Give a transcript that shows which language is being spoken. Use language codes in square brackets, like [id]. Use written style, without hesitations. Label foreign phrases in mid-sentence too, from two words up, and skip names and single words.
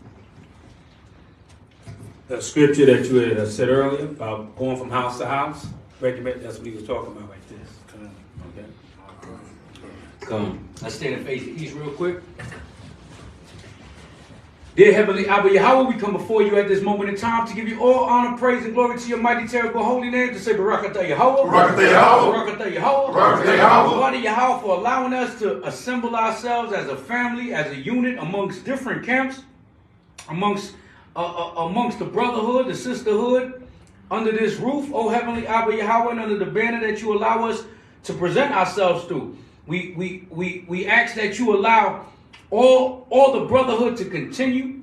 [en] The scripture that you had said earlier about going from house to house, That's what he was talking about right there. Okay. Come. Let's stand and face the east real quick. Dear Heavenly Abba Yahweh, we come before you at this moment in time to give you all honor, praise, and glory to your mighty, terrible, holy name, to say Barakatah Yahweh, Barakatah Yahweh, Barakatah Yahweh, Barakatah Yahweh, Thawadah Yahweh, for allowing us to assemble ourselves as a family, as a unit amongst different camps, amongst the brotherhood, the sisterhood, under this roof, O Heavenly Abba Yahweh, and under the banner that you allow us to present ourselves through. We ask that you allow all the brotherhood to continue.